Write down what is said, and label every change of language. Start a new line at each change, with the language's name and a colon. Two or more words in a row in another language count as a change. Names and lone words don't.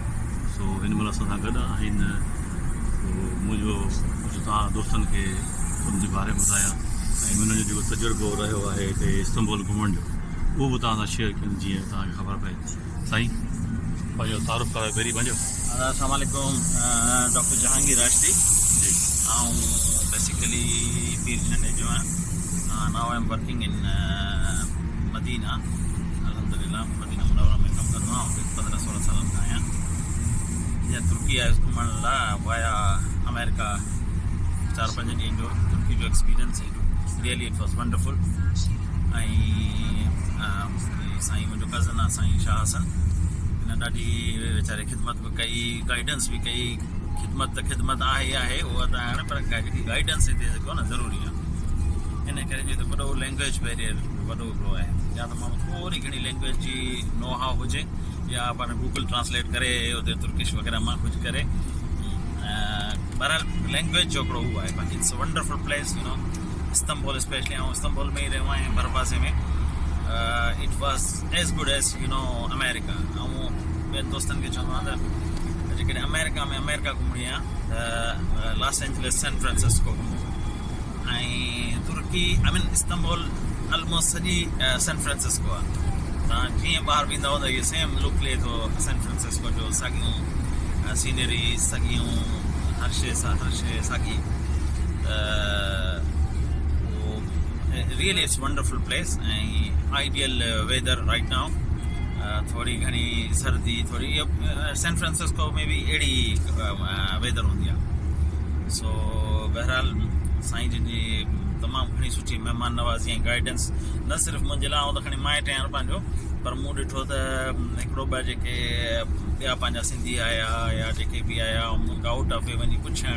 Sindhi: सो हिन महिल असां सां गॾु आहिनि। मुंहिंजो कुझु तव्हां दोस्तनि खे उन जे बारे में ॿुधायां ऐं हुननि जो जेको तजुर्बो रहियो आहे हिते इस्तांबुल घुमण जो, उहो बि तव्हां सां शेयर कयूं जीअं तव्हांखे ख़बर पए। साईं पंहिंजो तारुफ़ करायो पहिरीं पंहिंजो।
Arabic: السلام عليكم,
Sindhi: डॉक्टर जहांगीर राशदी। जी। बेसिकली पीर झंडे जो आहियां।
English: Now I am working in Madina.
Sindhi: अल्हम्दुलिल्लाह मदीना मुनव्वरा में कमु कंदो आहियां। 15-16 सालनि खां आहियां। या तुर्की आहे घुमण लाइ वाया अमेरिका 4-5 ॾींहंनि जो तुर्की जो एक्सपीरियंस
English: really it was wonderful.
Sindhi: ऐं साईं मुंहिंजो कज़न आहे साईं शाह हसन, हिन ॾाढी वीचारे ख़िदमत बि कई, गाइडेंस बि कई। ख़िदमत आहे उहा त हाणे, पर जेकी गाइडेंस हिते जेको न ज़रूरी आहे। इन करे जो त वॾो लैंग्वेज बैरियर वॾो हिकिड़ो आहे। या त माण्हू थोरी घणी लैंग्वेज जी
English: know how
Sindhi: हुजे, या पाण गूगल ट्रांसलेट करे उते तुर्किश वग़ैरह मां कुझु करे। बहरहाल लैंग्वेज जो हिकिड़ो उहो आहे।
English: बाक़ी it's wonderful place, इस्तांबुल स्पेशली।
Sindhi: ऐं इस्तांबुल में ई रहियो आहियां भरपासे में।
English: it was as good as America.
Sindhi: ऐं ॿियनि दोस्तनि खे चवंदो आहियां त जेकॾहिं अमेरिका घुमणी आहे त लॉस एंजलिस, सैन फ्रांसिस्को घुमो। ऐं तुर्की इस्तांबुल ऑलमोस्ट सॼी सैन फ्रांसिस्को आहे। तव्हां जीअं ॿाहिरि वेंदा त इहे
English: same look
Sindhi: ले थो सैन फ्रांसिस्को जो। साॻियूं सीनरी, साॻियूं हर शइ साॻी।
English: really it's wonderful place
Sindhi: ऐं
English: ideal weather right now.
Sindhi: थोड़ी घणी सर्दी, थोड़ी सैन फ्रांसिस्को में भी अहिड़ी वेदर हूंदी आहे। सो बहरहाल साईं जिन जी तमामु घणी सुठी महिमान नवाज़ी ऐं गाइडेंस, न सिर्फ़ु मुंहिंजे लाइ, त खणी माइट आहियां पंहिंजो, पर मूं ॾिठो त हिकिड़ो ॿ जेके ॿिया पंहिंजा सिंधी आया या जेके बि आया, उनखां
English: out of way
Sindhi: वञी पुछणु।